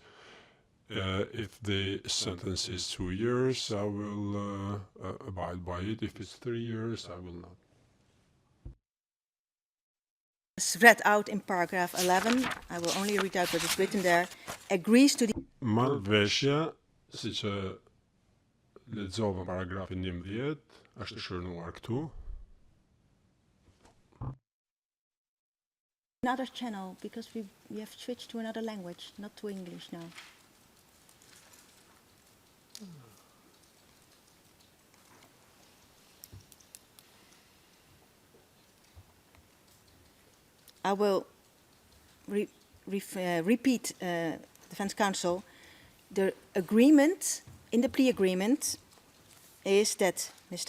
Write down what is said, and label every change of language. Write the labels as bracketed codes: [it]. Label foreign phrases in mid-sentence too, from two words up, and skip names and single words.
[en] If the sentence is 2 years, I will abide by it. If it's 3 years, I will not. As read out in paragraph 11, I will only read out what is written there, agrees to the... [sq] Marrëveshja, siç e lexova paragrafin 11, është shënuar këtu. [en] Another channel, because we have switched to another language, not to English now. I will repeat, Defence Counsel, the agreement, in the plea agreement, is that Mr.